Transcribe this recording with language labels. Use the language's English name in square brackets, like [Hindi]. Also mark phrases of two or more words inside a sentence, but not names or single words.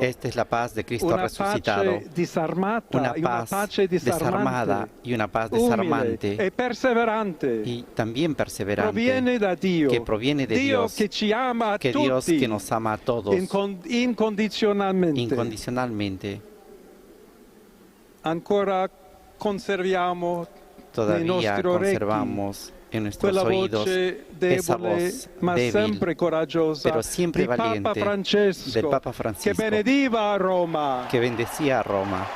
[Spanish] Esta es la paz de Cristo Una resucitado. [Italian] pace disarmata, Una pace [Spanish] desarmada y una paz desarmante [Italian] e perseverante. [Spanish] y también perseverante [Italian] Proviene da Dio. [Spanish] que proviene de [Italian] Dio [Spanish] Dios, [Italian] che ci ama a [Spanish] que [Italian] tutti. [Spanish] Dios que nos ama a todos [Italian] Incondizionalmente. [Spanish] incondicionalmente. [Italian] Ancora conserviamo nei [Spanish] Todavía [Italian] nostri orecchi [Spanish] conservamos en nuestros [Italian] quella [Spanish] oídos [Italian] voce [Spanish] esa [Italian] debole [Spanish] voz [Italian] ma [Spanish] débil, [Italian] sempre coraggiosa [Spanish] pero siempre [Italian] di Papa [Spanish] valiente [Italian] Francesco, [Spanish] del Papa [Italian] che [Spanish] Francisco, [Italian] benediva a Roma. [Spanish] que bendecía a Roma.